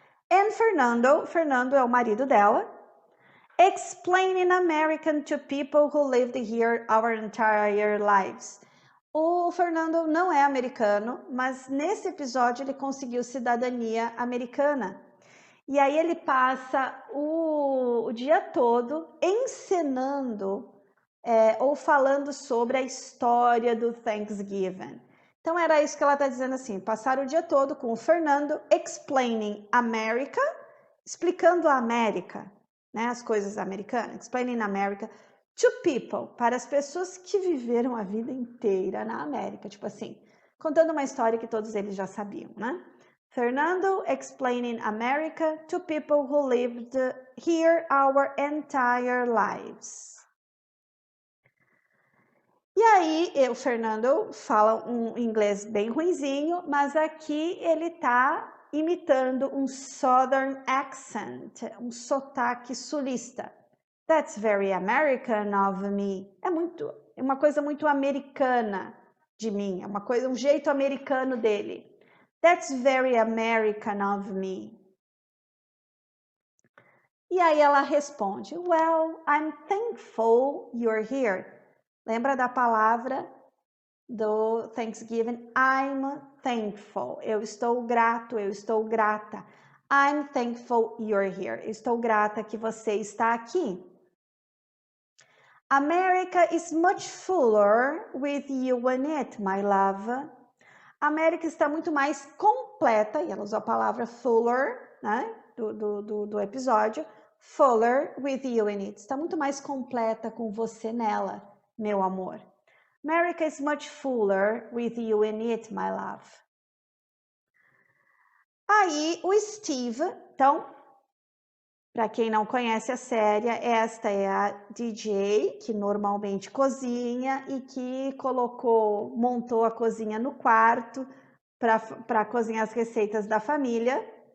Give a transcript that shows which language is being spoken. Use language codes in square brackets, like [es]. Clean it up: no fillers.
[en] And Fernando [pt] é o marido dela, [en] explaining American to people who lived here our entire lives. [pt] O Fernando não é americano, mas nesse episódio ele conseguiu cidadania americana. E aí ele passa o dia todo encenando ou falando sobre a história do Thanksgiving. Então era isso que ela está dizendo assim, passar o dia todo com o Fernando [en] explaining America, [pt] explicando a América, né, as coisas americanas, [en] explaining America to people, [pt] para as pessoas que viveram a vida inteira na América, tipo assim, contando uma história que todos eles já sabiam, né? [en] Fernando explaining America to people who lived here our entire lives. [pt] E aí, o Fernando fala um inglês bem ruinzinho, mas aqui ele tá imitando um [en] Southern accent, [pt] um sotaque sulista. [en] That's very American of me. [pt] É uma coisa muito americana de mim, é uma coisa, um jeito americano dele. [en] That's very American of me. [pt] E aí ela responde, [en] well, I'm thankful you're here. [pt] Lembra da palavra do Thanksgiving? [en] I'm thankful. [pt] Eu estou grato, eu estou grata. [en] I'm thankful you're here. [pt] Estou grata que você está aqui. [en] America is much fuller with you in it, my love. [pt] A América está muito mais completa, e ela usou a palavra fuller, né, do episódio, [en] fuller with you in it. [pt] Está muito mais completa com você nela, meu amor. [en] America is much fuller with you in it, my love. [pt] Aí o Steve, então, para quem não conhece a série, esta é a DJ que normalmente cozinha e que montou a cozinha no quarto para cozinhar as receitas da família.